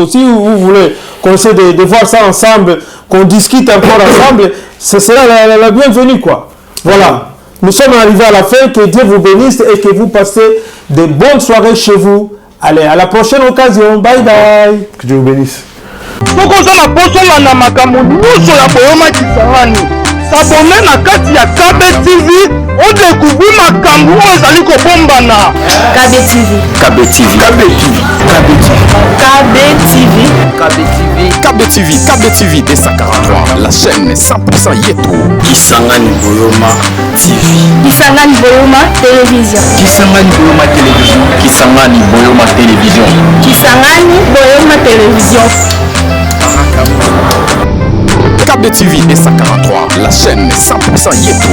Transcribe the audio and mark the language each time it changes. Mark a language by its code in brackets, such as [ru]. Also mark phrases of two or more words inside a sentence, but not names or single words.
[fr] Si vous voulez qu'on essaie de voir ça ensemble, qu'on discute encore ensemble, ce sera la bienvenue, quoi. Voilà. Nous sommes arrivés à la fin, que Dieu vous bénisse et que vous passez de bonnes soirées chez vous. Allez, à la prochaine occasion. [en] Bye bye. [fr] Que Dieu vous bénisse. [ln] Tokozala bosola na makambo nyonso ya boyoma Kisangani. S'abonner na kati ya KB TV, [fr] on découvre [ln] makambo oyo ezali kobombana. KB TV. KB TV. KB TV. KB TV. KB TV. [fr] KB TV. KB TV D143, la chaîne 100% Yeto. Kisangani Boyoma TV. Kisangani Boyoma Télévision. Kisangani Boyoma Télévision. Kisangani Boyoma Télévision. Kisangani Boyoma Télévision. KB TV D143, la chaîne 100% Yeto.